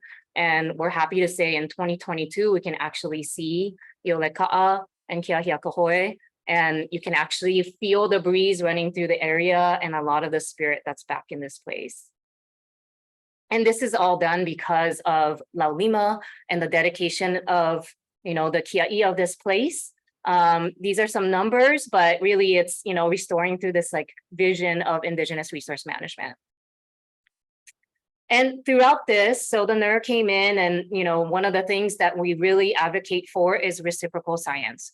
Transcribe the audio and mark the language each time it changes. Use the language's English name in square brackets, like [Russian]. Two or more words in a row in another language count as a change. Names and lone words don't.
[English] And we're happy to say in 2022, we can actually see Hiʻilei Kawelo and Kaleonani, and you can actually feel the breeze running through the area and a lot of the spirit that's back in this place. And this is all done because of Laulima and the dedication of, you know, the kiaʻi of this place. These are some numbers, but really it's, you know, restoring through this like vision of Indigenous resource management. And throughout this, so the NER came in and, you know, one of the things that we really advocate for is reciprocal science.